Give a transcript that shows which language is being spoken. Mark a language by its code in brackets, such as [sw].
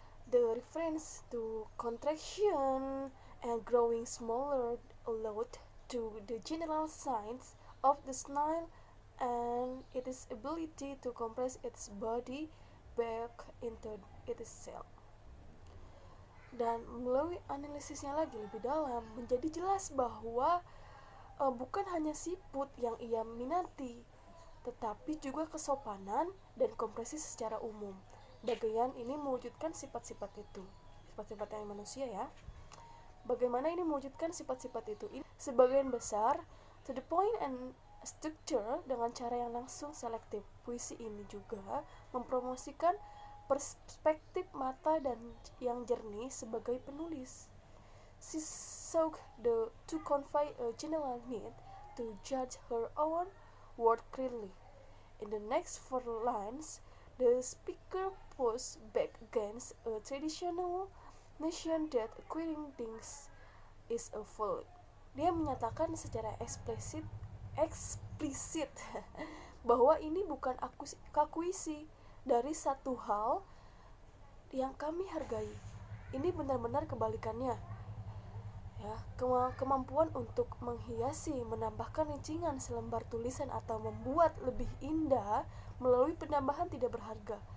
[en] The reference to contraction and growing smaller alluded to the general signs of the snail and its ability to compress its body back into its cell. [id] Dan melalui analisisnya lagi lebih dalam, menjadi jelas bahwa bukan hanya siput yang ia minati, tetapi juga kesopanan dan kompresi secara umum. Bagian ini mewujudkan sifat-sifat itu, sifat-sifat yang manusia ya. Bagaimana ini mewujudkan sifat-sifat itu? Sebagian besar [en] to the point and structure [id] dengan cara yang langsung selektif. Puisi ini juga mempromosikan perspektif mata dan yang jernih sebagai penulis. [en] She sought to convey a general need to judge her own work clearly. In the next four lines, the speaker pushes back against a traditional notion that acquiring things is a fault. [id] Dia menyatakan secara eksplisit bahwa ini bukan akuisisi dari satu hal yang kami hargai. Ini benar-benar kebalikannya. Ya, kemampuan untuk menghiasi, menambahkan rincingan selembar tulisan atau membuat lebih indah melalui penambahan tidak berharga.